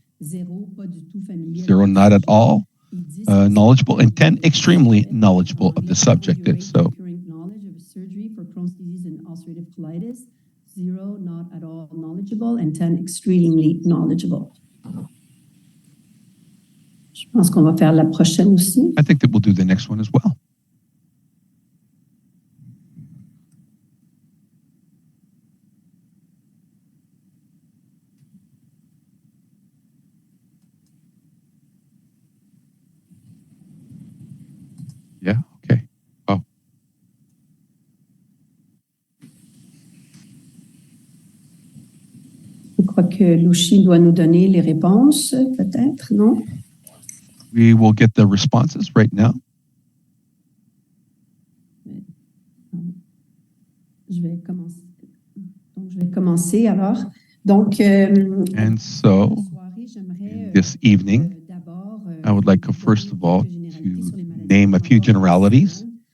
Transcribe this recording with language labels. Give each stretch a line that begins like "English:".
English: 0, not at all knowledgeable, and 10, extremely knowledgeable of the subject. So, knowledge of surgery for Crohn's disease and ulcerative colitis, 0, not at all knowledgeable, and 10, extremely knowledgeable.
French: Je pense qu'on va faire la prochaine aussi.
English: I think that we'll do the next one as well. Yeah, okay. Oh.
French: Je crois que Lucie doit nous donner les réponses, peut-être, non?
English: We will get the responses right now.
French: Je vais commencer alors. Donc,
English: and so, this evening, I would like, first of all, to name a few generalities